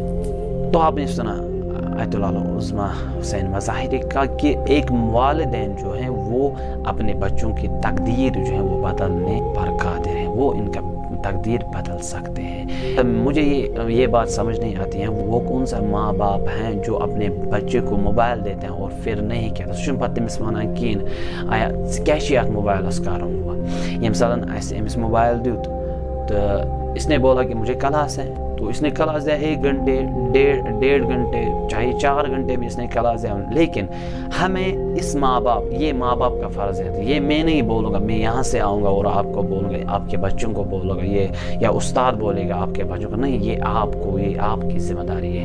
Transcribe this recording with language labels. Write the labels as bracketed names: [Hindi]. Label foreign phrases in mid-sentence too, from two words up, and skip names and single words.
[Urdu] تو آپ نے سنا آیت اللہ العظمی حسین مظاہری کا کہ ایک والدین جو ہیں وہ اپنے بچوں کی تقدیر جو ہے وہ بدلنے پر قادر ہیں، وہ ان کا تقدیر بدل سکتے ہیں۔ مجھے یہ بات سمجھ نہیں آتی ہے وہ کون سا ماں باپ ہیں جو اپنے بچے کو موبائل دیتے ہیں اور پھر نہیں کہتے [Kashmiri] سُہ چھُنہٕ پتہٕ تٔمِس وَنان کِہیٖنۍ آیا ژٕ کیٛاہ چھِ یَتھ موبایلَس کَرُن ہُہ ییٚمہِ ساتہٕ اَسہِ أمِس موبائل دیُت [Urdu] تو اس نے بولا کہ مجھے کلاس ہے، تو اس نے کلاس دیا 1 گھنٹے 1.5 گھنٹے چاہے 4 گھنٹے بھی اس نے کلاس دیا، لیکن ہمیں اس ماں باپ کا فرض ہے۔ یہ میں نہیں بولوں گا، میں یہاں سے آؤں گا اور آپ کو بولوں گا، آپ کے بچوں کو بولوں گا یہ، یا استاد بولے گا آپ کے بچوں کو، نہیں، یہ آپ کی ذمہ داری ہے۔